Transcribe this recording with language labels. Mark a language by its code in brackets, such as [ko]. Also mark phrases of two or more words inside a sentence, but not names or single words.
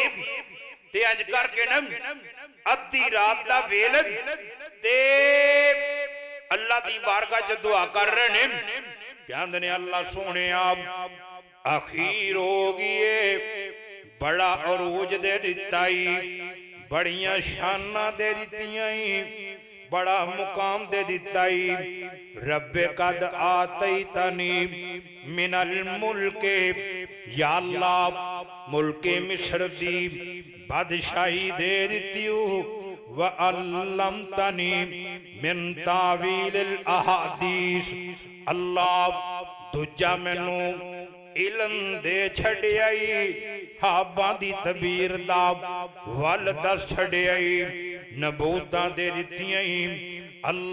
[pa] تے انج کر کے ناں ادھی رات دا ویلا تے اللہ دی بارگاہ چ دعا کر رہے نیں، کہندے نیں اللہ سونے اخیر ہو گئی، بڑا عروج دے دتا، بڑیاں شاناں دے دتیاں، بڑا مقام دے دتا. [ar] رب قد آتيتني من الملك, [pa] یا اللہ ملک مصر دی بادشاہی دے دتی, [ar] وعلمتني من تأويل الأحاديث. [pa] اللہ دوجا مینوں علم دے چھڈیائی، خواباں دی تعبیر دا ول دس چھڈیائی، نبوتاں دے دتیاں.